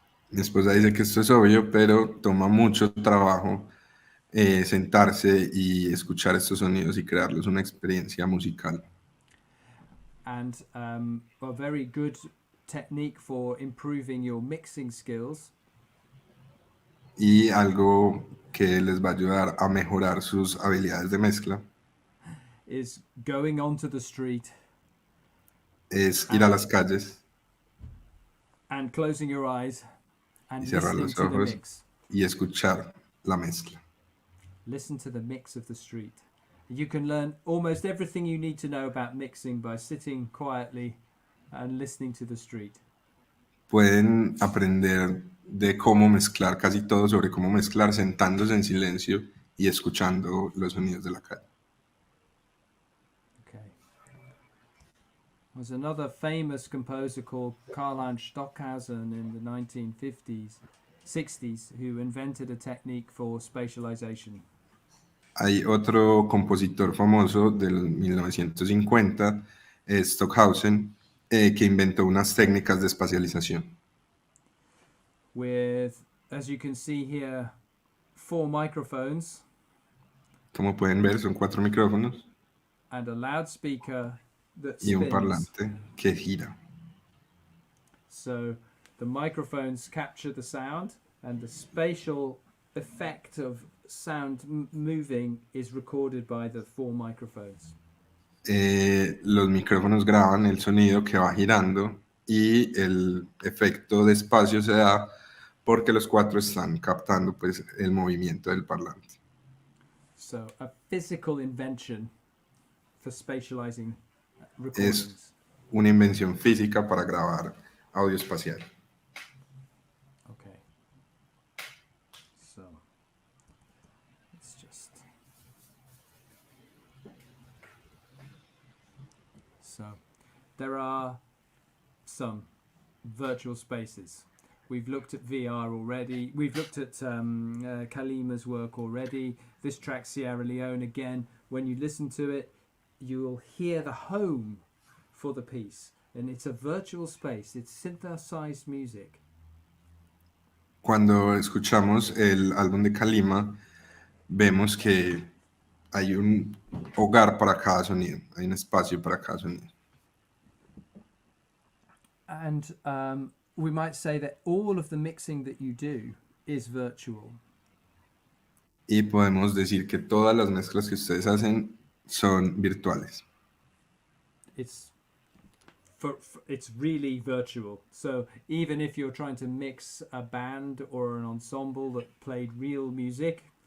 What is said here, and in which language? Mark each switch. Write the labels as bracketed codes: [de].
[es] Mi esposa dice que esto es obvio, pero toma mucho trabajo sentarse y escuchar estos sonidos y crearlos una experiencia musical. [en] And a very good technique for improving your mixing skills. [es] Y algo que les va a ayudar a mejorar sus habilidades de mezcla [en] is going onto the street. [es] Es ir a las calles [en] and closing your eyes and [es] y cerrar [en] listening [es] los [en] to the [es] ojos [en] mix. [es] y escuchar la mezcla. [en] Listen to the mix of the street. You can learn almost everything you need to know about mixing by sitting quietly and listening to the street. [es] Pueden aprender de cómo mezclar casi todo sobre cómo mezclar sentándose en silencio y escuchando los sonidos de la calle. [en] Okay. There's another famous composer called Karl-Heinz Stockhausen in the 1950s, 60s, who invented a technique for spatialization. [es] Hay otro compositor famoso del 1950, Stockhausen, que inventó unas técnicas de espacialización. [en] With, as you can see here, 4 microphones. [es] Como pueden ver, son 4 micrófonos. [en] And a loudspeaker that spins. [es] Y un parlante que gira. [en] So the microphones capture the sound, and the spatial effect of sound moving is recorded by the 4 microphones. [es] Los micrófonos graban el sonido que va girando y el efecto de espacio se da porque los cuatro están captando pues el movimiento del parlante. [en] So a physical invention for spatializing [es] Es [en] recordings. [es] una invención física para grabar audio espacial. [en] Okay. So let's just. So there are some virtual spaces. We've looked at VR already. We've looked at Kalima's work already. This track, Sierra Leone, again, when you listen to it, you'll hear the home for the piece. And it's a virtual space. It's synthesized music. [es] Cuando escuchamos el álbum de Kalima, vemos que hay un hogar para cada sonido, hay un espacio para cada sonido. [en] And we might say that all of the mixing that you do is virtual. [es] Y podemos decir que todas las mezclas que ustedes hacen son virtuales. [en] It's it's really virtual. So even if you're trying to mix a band or an ensemble that played real music,